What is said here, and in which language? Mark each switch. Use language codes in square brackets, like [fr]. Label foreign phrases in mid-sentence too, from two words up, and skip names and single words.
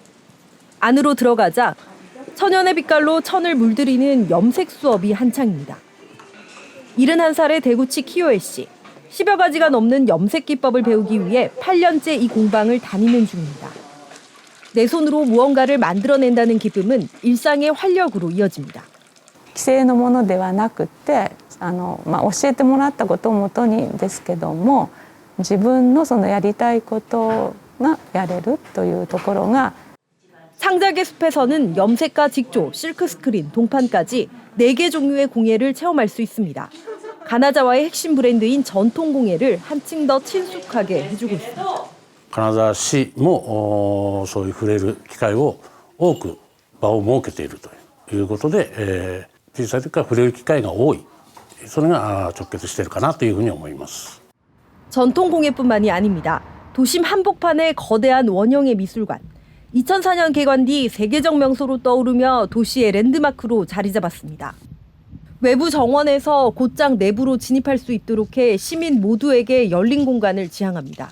[ko] 안으로 들어가자 천연의 빛깔로 천을 물들이는 염색 수업이 한창입니다. 71살의 대구치 키요에 씨. 10여 가지가 넘는 염색 기법을 배우기 위해 8년째 이 공방을 다니는 중입니다. 내 손으로 무언가를 만들어낸다는 기쁨은 일상의 활력으로 이어집니다. [ja] 規制のものではなくて教えてもらったことをもとにですけども自分のそのやりたいことがやれるというところが [ko] 상작의 숲에서는 염색과 직조, 실크스크린, 동판까지 4개 종류의 공예를 체험할 수 있습니다. 가나자와의 핵심 브랜드인 전통공예를 한층 더 친숙하게 해주고 있습니다. [ja] 金沢市もそういう触れる機会を多く場を設けているということで、小さい時から触れる機会が多い、それが直結しているかなというふうに思います。 [ko] 전통공예뿐만이 아닙니다. 도심 한복판의 거대한 원형의 미술관. 2004년 개관 뒤 세계적 명소로 떠오르며 도시의 랜드마크로 자리 잡았습니다. 외부 정원에서 곧장 내부로 진입할 수 있도록 해 시민 모두에게 열린 공간을 지향합니다.